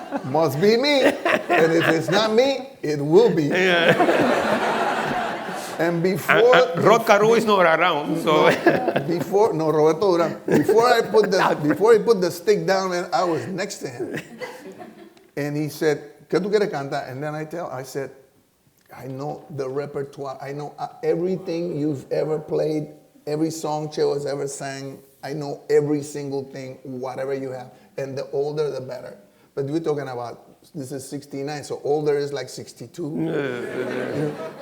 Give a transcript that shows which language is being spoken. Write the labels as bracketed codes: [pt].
[en] Must be me. And if it's not me, it will be. And before... Rod Carew is not around, so... Roberto Duran. Before he put the stick down, man, I was next to him. And he said, [es] ¿Qué tú quieres cantar? [en] And then I said, I know the repertoire. I know everything you've ever played, every song Cheo has ever sang. I know every single thing, whatever you have. And the older, the better. But we're talking about, this is 69, so older is like 62.